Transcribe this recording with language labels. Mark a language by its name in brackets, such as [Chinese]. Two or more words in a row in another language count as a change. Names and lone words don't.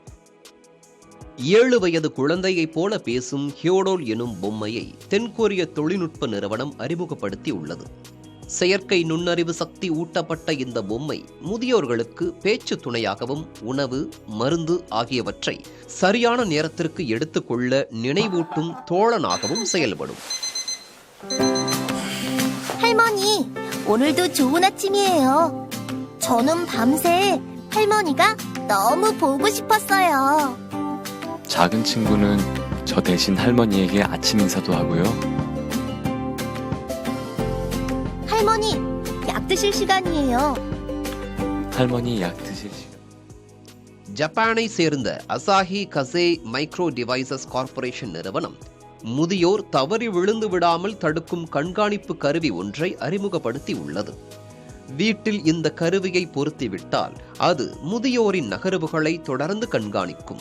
[Tamil] 7 வயது குழந்தையைப் போல பேசும் ஹியோடோல் எனும் பொம்மையை தென்கொரிய தொழில்நுட்ப நிறுவனம் அறிமுகப்படுத்தி உள்ளது. செயற்கை நுண்ணறிவு சக்தி ஊட்டப்பட்ட இந்த பொம்மை முதியோர்களுக்கு பேச்சு துணையாகவும் உணவு, மருந்து ஆகியவற்றை சரியான நேரத்திற்கு எடுத்துக்கொள்ள நினைவூட்டும் தோழனாகவும் செயல்படும். [Korean] 오늘도 좋은 아침이에요. 저는 밤새 할머니가 너무 보고 싶었어요. 작은 친구는 저 대신 할머니에게 아침 인사도 하고요. 할머니, 약 드실 시간이에요. 할머니 약 드실 시간. [Tamil] ஜப்பானை சேர்ந்த அசாஹி கசே மைக்ரோ டிவைசஸ் கார்ப்பரேஷன் நிறுவனம் முதியோர் தவறி விழுந்து விடாமல் தடுக்கும் கண்காணிப்பு கருவி ஒன்றை அறிமுகப்படுத்தி உள்ளது. வீட்டில் இந்த கருவியை பொருத்திவிட்டால் அது முதியோரின் நகர்வுகளை தொடர்ந்து கண்காணிக்கும்.